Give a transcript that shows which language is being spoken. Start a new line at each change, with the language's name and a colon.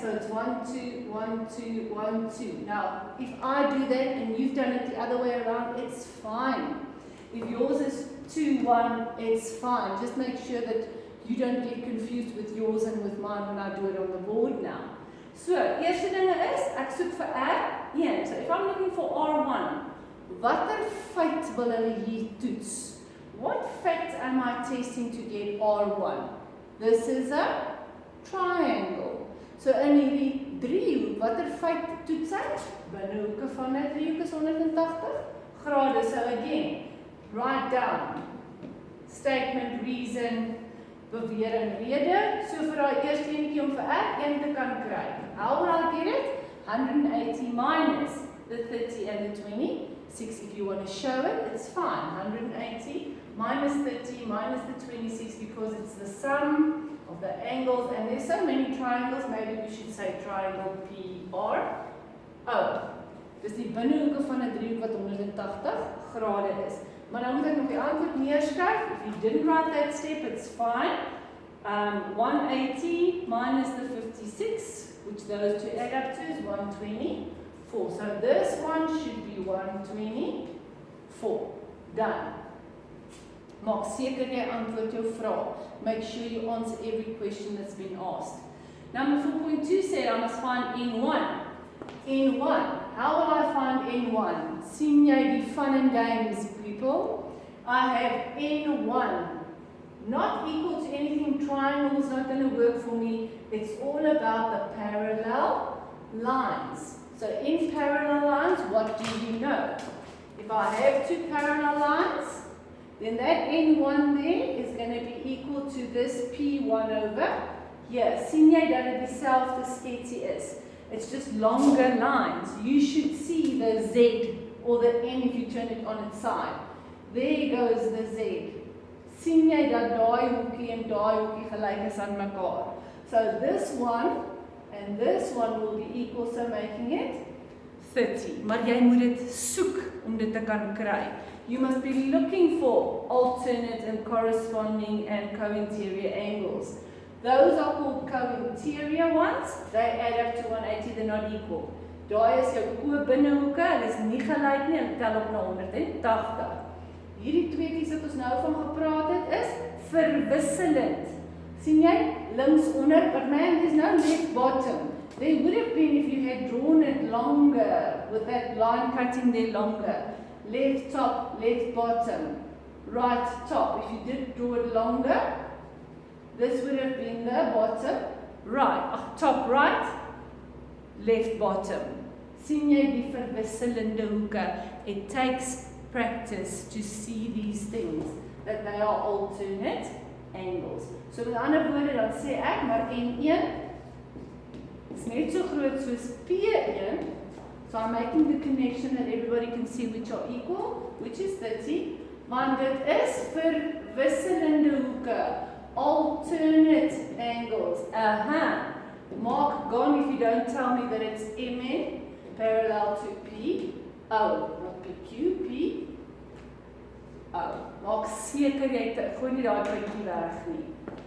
English: So it's 1, 2, 1, 2, 1, 2. Now, if I do that and you've done it the other way around, it's fine. If yours is 2, 1, it's fine. Just make sure that you don't get confused with yours and with mine when I do it on the board now.
Afrikaans: So, eerste dinge is, ek soek vir R1.
English: So, if I'm looking for R1,
Afrikaans: watter feit wil hulle hier toets?
English: What fact am I testing to get R1? This is a triangle. So,
Afrikaans: in hierdie driehoek, watter feit toets hy? Binnehoeke van 'n driehoek is 180 grade.
English: So, again, write down statement, reason,
Afrikaans: bewering, rede. So vir daai eerste enetjie om vir R1 te kan kry.
English: How will I get it? 180 minus the 30 and the 26. If you want to show it, it's fine. 180 minus 30 minus the 26 because it's the sum of the angles. And there's so many triangles, maybe we should say triangle PRO.
Afrikaans: Dis die binnehoeke van 'n driehoek wat 180 grade is. Maar dan moet ek nog die antwoord neerskryf.
English: If you didn't write that step, it's fine. 180 minus the 56, which those two add up to is 124. So this one should be 124. Done.
Afrikaans: Maak seker jy antwoord jou vraag.
English: Make sure you answer every question that's been asked. Number 4.2 said I must find N1. N1. How will I find N1?
Afrikaans: Sien jy die
English: fun and games, people? I have N1. Not equal to anything. Triangle is not going to work for me. It's all about the parallel lines. So in parallel lines, what do you know? If I have two parallel lines, then that N1 there is going to be equal to this P1 over here.
Afrikaans: Sien jy dat dit dieselfde sketsie is?
English: It's just longer lines. You should see the Z or the N if you turn it on its side. There goes the Z.
Afrikaans: Sien jy dat daai hoekie en daai hoekie gelyk is aan mekaar?
English: So this one and this one will be equal, so making it 30.
Afrikaans: Maar jy moet dit soek om dit te kan kry.
English: You must be looking for alternate and corresponding and co-interior angles. Those are called co-interior ones. They add up to 180, they're not equal.
Afrikaans: Daai is jou co-binnehoeke, hulle is nie gelyk nie, hulle tel op na 180. Hierdie tweetjies wat ons nou van gepraat het is verwisselend. Sien jy? Links onder,
English: but man, there's no left bottom. There would have been if you had drawn it longer, with that line cutting there longer. Left top, left bottom, right top. If you did draw it longer, this would have been the bottom right, top right, left bottom.
Afrikaans: Sien jy die verwisselende hoeke?
English: It takes practice to see these things, that they are alternate angles.
Afrikaans: So met ander woorde dan sê ek, maar N1 is net so groot soos P1.
English: So I'm making the connection that everybody can see which are equal, which is 30.
Afrikaans: Want dit is verwisselende hoeke.
English: Alternate angles. Mark gone if you don't tell me that it's MN parallel to P. O, not PQ, P. O.
Afrikaans: Maak seker jy gooi nie daai puntjie weg nie.